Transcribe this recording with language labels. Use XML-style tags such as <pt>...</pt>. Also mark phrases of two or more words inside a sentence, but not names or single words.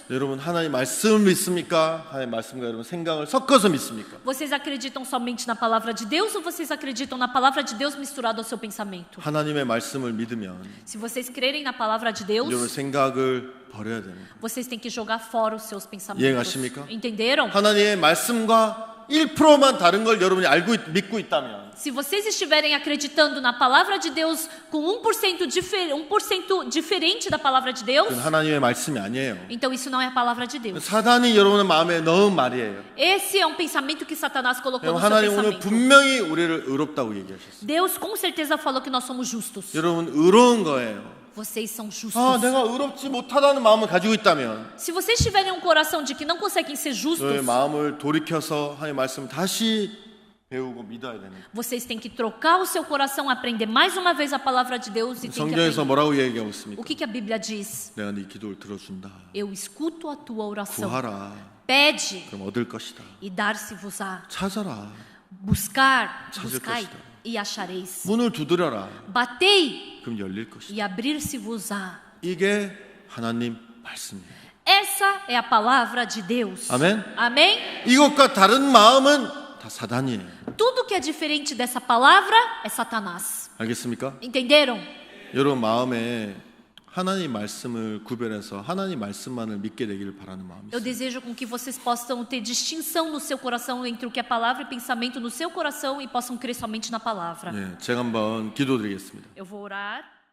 <ko>여러분 하나님 말씀을 믿습니까? 하나님 말씀과 여러분 생각을 섞어서 믿습니까?</ko> <pt>Vocês acreditam somente na palavra de Deus ou vocês acreditam na palavra de Deus misturado ao seu pensamento?</pt> <ko>하나님의 말씀을 믿으면</ko> <pt>Se vocês crerem na palavra de Deus,</pt> <ko>여러분 생각을 버려야 됩니다.</ko> <pt>vocês têm que jogar fora os seus pensamentos.</pt> <ko>이해가십니까?</ko> <pt>Entenderam?</pt> <ko>하나님의 말씀과 1%만 다른 걸 여러분이 믿고 있다면</ko> <pt>Se vocês estiverem acreditando na palavra de Deus com 1% diferente da palavra de Deus,</pt> <ko>그건 하나님의 말씀이 아니에요.</ko> <pt>então isso não é a palavra de Deus.</pt> <ko>사단이 여러분의 마음에 넣은 말이에요.</ko> <pt>Esse é um pensamento que Satanás colocou no seu</pt> <ko>하나님 오늘</ko> <pt>pensamento.</pt> <ko>분명히 우리를 의롭다고 얘기하셨어요.</ko> <pt>Deus com certeza falou que nós somos justos.</pt> <ko>여러분 의로운 거예요.</ko> <pt>Vocês são justos.</pt> <ko>내가 의롭지 못하다는 마음을 가지고 있다면</ko> <pt>Se vocês tiverem um coração de que não conseguem ser justos,</pt> <ko>너의 마음을 돌이켜서 하나님의 말씀을 다시 배우고 믿어야 되는 거예요.</ko> <pt>vocês têm que trocar o seu coração, aprender mais uma vez a palavra de Deus e tem que</pt> <ko>성경에서</ko> <pt>aprender.</pt> <ko>뭐라고 얘기하고 있습니까?</ko> <pt>O que a Bíblia diz?</pt> <ko>내가 네 기도를 들어준다.</ko> <pt>Eu escuto a tua oração.</pt> <ko>구하라.</ko> <pt>Pede</pt> <ko>그럼 얻을 것이다.</ko> <pt>e dar-se-vos-á.</pt> <ko>찾아라.</ko> <pt>buscar,</pt> <ko>찾을</ko> <pt>buscai</pt> <ko>것이다.</ko> <pt>e achareis.</pt> <ko>문을 두드려라.</ko> <pt>Batei</pt> <ko>그럼 열릴 것이다.</ko> <pt>e abrir-se-vos-á.</pt> <ko>이게 하나님 말씀이에요.</ko> <pt>Essa é a palavra de Deus.</pt> <ko>아멘.</ko> <pt>Amém?</pt> <ko>이것과 다른 마음은 다 사단이에요.</ko> <pt>Tudo que é diferente dessa palavra é Satanás.</pt> <ko>알겠습니까?</ko> <pt>Entenderam?</pt> <ko>여러분 마음에 하나님 말씀을 구별해서 하나님 말씀만을 믿게 되기를 바라는 마음이</ko> <pt>Eu</pt> <ko>있어요.</ko> <pt>desejo com que vocês possam ter distinção no seu coração entre o que é palavra e pensamento no seu coração e possam crer somente na palavra.</pt> <ko>예, 제가 한번 기도드리겠습니다.</ko> <pt>Eu vou orar.</pt>